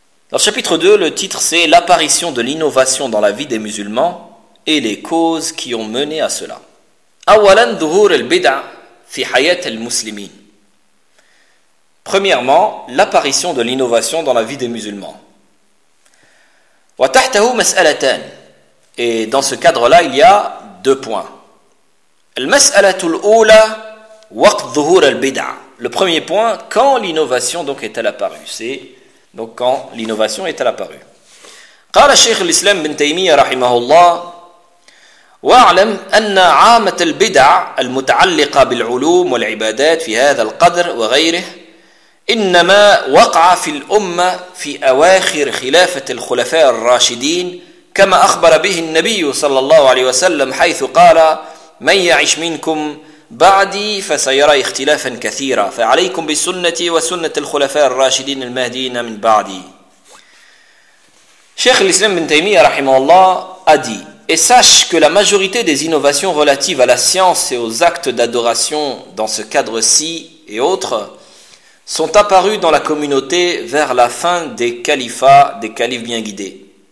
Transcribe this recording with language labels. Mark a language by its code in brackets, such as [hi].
[fr] Dans le chapitre 2, le titre c'est l'apparition de l'innovation dans la vie des musulmans et les causes qui ont mené à cela. [ar] Awalan, Zuhur al-Bid'a fi Hayat al-Muslimin. [fr] Premièrement, l'apparition de l'innovation dans la vie des musulmans. [ar] وتحته مسألتان. [fr] Et dans ce cadre-là, il y a deux points. [ar] المسألة الأولى وقت ظهور البدعة. [fr] Le premier point, quand l'innovation donc est-elle apparue? C'est donc quand l'innovation est-elle apparue. [ar] قال الشيخ الإسلام بن تيمية رحمه الله واعلم أن عامة البدع المتعلقة بالعلوم والعبادات في هذا القدر وغيره إنما وقع في الأمة في أواخر خلافة الخلفاء الراشدين كما أخبر به النبي صلى الله عليه وسلم حيث قال من يعش منكم بعدي فسيرى اختلافا كثيرا فعليكم بسنة وسنة الخلفاء الراشدين المهديين من بعدي. شيخ الإسلام بن تيمية رحمه الله أدي [fr] Et sache que la majorité des innovations relatives à la science et aux actes d'adoration dans ce cadre-ci et autres sont apparus dans la communauté vers la fin des califats, des califes bien guidés.